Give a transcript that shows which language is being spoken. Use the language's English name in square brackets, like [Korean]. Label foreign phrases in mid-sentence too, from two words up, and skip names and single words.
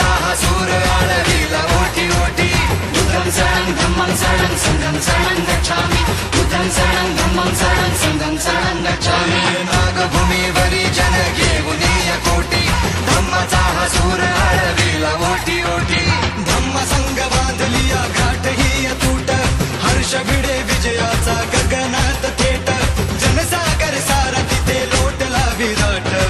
[Marathi] सूर आळविला ओटी ओटी [Pali] बुद्धं शरणं धम्मं शरणं संघं शरणं गच्छामि बुद्धं शरणं धम्मं शरणं संघं शरणं गच्छामि [Marathi] नागभूमीवरी जन घेऊन कोटी धम्माचा हा सूर आळविला ओटी ओटी धम्म संघ बांधलिया घाट ही अतूट हर्ष भिडे विजयाचा गगनात थेट जनसागर सारा तिथे लोटला विराट